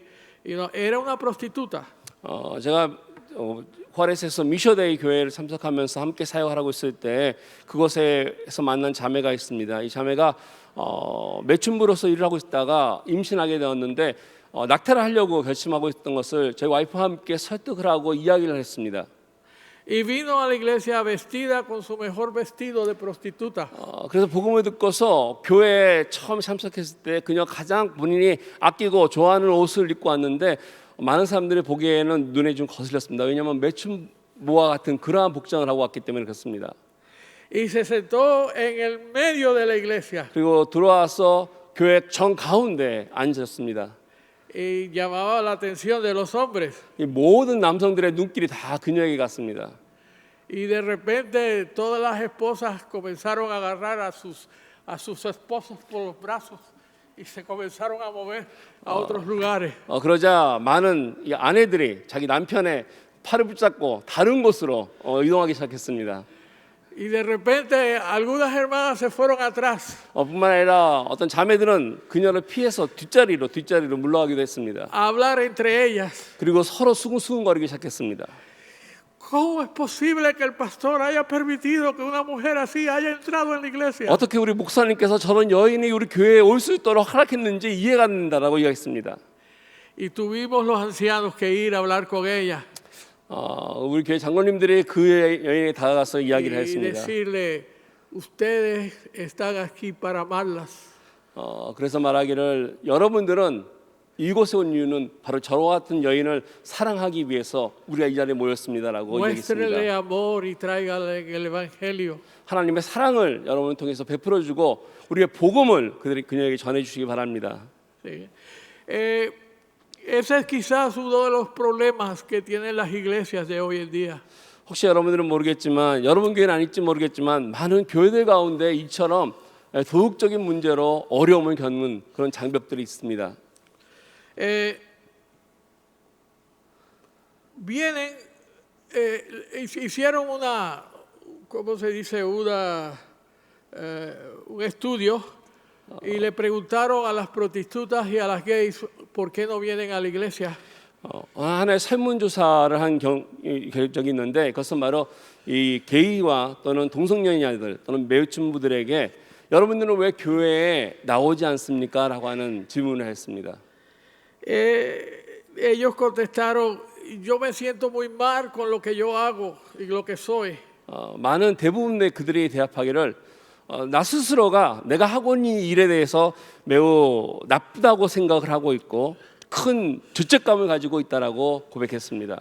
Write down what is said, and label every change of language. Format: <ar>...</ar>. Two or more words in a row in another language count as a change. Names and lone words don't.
<es>Y no, era una prostituta.</es> <ko>제가 화레스에서 미셔데이 교회를 참석하면서 함께 사역하고 있을 때 그곳에서 만난 자매가 있습니다. 이 자매가 매춘부로서 일을 하고 있다가 임신하게 되었는데 낙태를 하려고 결심하고 있던 것을 저희 와이프와 함께 설득을 하고 이야기를 했습니다.</ko> <es>Y vino a la iglesia vestida con su mejor vestido de prostituta.</es> <ko>그래서 복음을 듣고서 교회에 처음 참석했을 때 그녀 가장 본인이 아끼고 좋아하는 옷을 입고 왔는데 많은 사람들이 보기에는 눈에 좀 거슬렸습니다. 왜냐하면 매춘부와 같은 그러한 복장을 하고 왔기 때문에 그렇습니다.</ko> <es>Y se sentó en el medio de la iglesia.</es> <ko>그리고 들어와서 교회 정 가운데 앉았습니다.</ko> <es>Y llamaba la atención de los hombres.</es> <ko>이 모든 남성들의 눈길이 다 그녀에게 갔습니다.</ko> <es>Y de repente todas las esposas comenzaron a agarrar a sus esposos por los brazos y se comenzaron a mover a otros lugares.</es> <ko>그러자 많은 이 아내들이 자기 남편의 팔을 붙잡고 다른 곳으로 이동하기 시작했습니다.</ko> <es>Y de repente algunas hermanas se fueron atrás.</es> <ko>뿐만 아니라 어떤 자매들은 그녀를 피해서 뒷자리로 물러가기도 했습니다.</ko> <es>A hablar entre ellas.</es> <ko>그리고 서로 수근수근거리기 시작했습니다.</ko> <es>¿Cómo es posible que el pastor haya permitido que una mujer así haya entrado en la iglesia?</es> <ko>어떻게 우리 목사님께서 저런 여인이 우리 교회에 올 수 있도록 허락했는지 이해가 안 된다라고 이야기했습니다.</ko> <es>Y tuvimos los ancianos que ir a hablar con ella.</es> <ko>우리 교회 장로님들이 그 여인에 다가가서 이야기를</ko> <es>Y</es> <ko>했습니다.</ko> <es>decirle, ustedes están aquí para amarlas.</es> <ko>그래서 말하기를 여러분들은 이곳에 온 이유는 바로 저와 같은 여인을 사랑하기 위해서 우리가 이 자리에 모였습니다라고</ko> <es>Muéstrele</es> <ko>얘기했습니다.</ko> <es>amor y tráigale el evangelio.</es> <ko>하나님의 사랑을 여러분을 통해서 베풀어주고 우리의 복음을 그녀에게 전해주시기 바랍니다.</ko> <es>Sí. Ese es quizás uno de los problemas que tienen las iglesias de hoy en día.</es> <ko>혹시 여러분들은 모르겠지만 여러분 교회는 아닐지 모르겠지만 많은 교회들 가운데 이처럼 도덕적인 문제로 어려움을 겪는 그런 장벽들이 있습니다.</ko> <es>Vienen, hicieron una, ¿cómo se dice? Un estudio y le preguntaron a las prostitutas y a las gays por qué no vienen a la iglesia.</es> <ko>하나의 설문조사를 한 적이 있는데 그것은 바로 이 게이와 또는 동성연인들 또는 매우춘부들에게 여러분들은 왜 교회에 나오지 않습니까? 라고 하는 질문을 했습니다.</ko> <es>Ellos contestaron, yo me siento muy mal con lo que yo hago y lo que soy.</es> <ko>많은 대부분의 그들이 대답하기를 나 스스로가 내가 하고 있는 일에 대해서 매우 나쁘다고 생각을 하고 있고 큰 죄책감을 가지고 있다라고 고백했습니다.</ko>